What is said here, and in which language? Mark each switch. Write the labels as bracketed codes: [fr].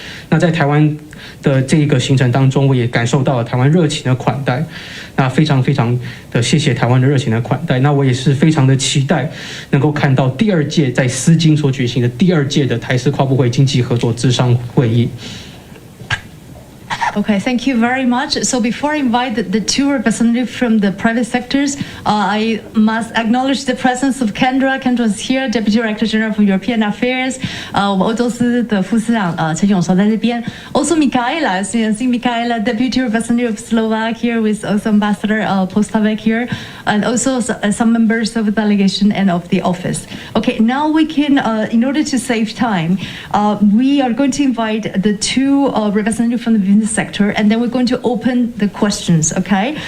[zh] 那在台湾的这个行程当中，我也感受到了台湾热情的款待，那非常的谢谢台湾的热情的款待。那我也是非常的期待能够看到第2届在斯金所举行的第2届的台斯跨部会经济合作咨商会议。 [en] Okay, thank you very much. So before I invite the two representatives from the private sectors, I must acknowledge the presence of Kendra. Kendra is here, Deputy Director General for European Affairs. [zh] 欧洲司的副司长陈永韶在这边。 [en] Also Michaela, Michaela, Deputy Representative of Slovakia, with also Ambassador Postavec here, and also some members of the delegation and of the office. Okay, now we can, in order to save time, we are going to invite the two representatives from the business sector, and then we're going to open the questions, okay?